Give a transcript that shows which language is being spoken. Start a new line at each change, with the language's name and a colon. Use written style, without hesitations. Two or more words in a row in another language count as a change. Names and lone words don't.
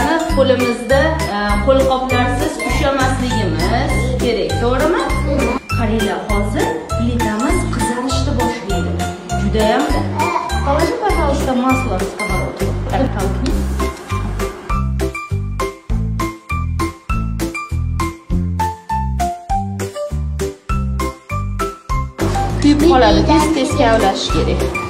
Uzbek: qo'limizda qo'lqoplarsiz ushlamasligimiz kerak, to'g'rimi? Qaranglar, hozir plitamiz qizarishni boshlaydi. Juda ham.
Russian: Положи, пожалуйста, масло в сковородку. Так, толкни.
Uzbek: Kuyib qoladi, tez-tez kavlash kerak.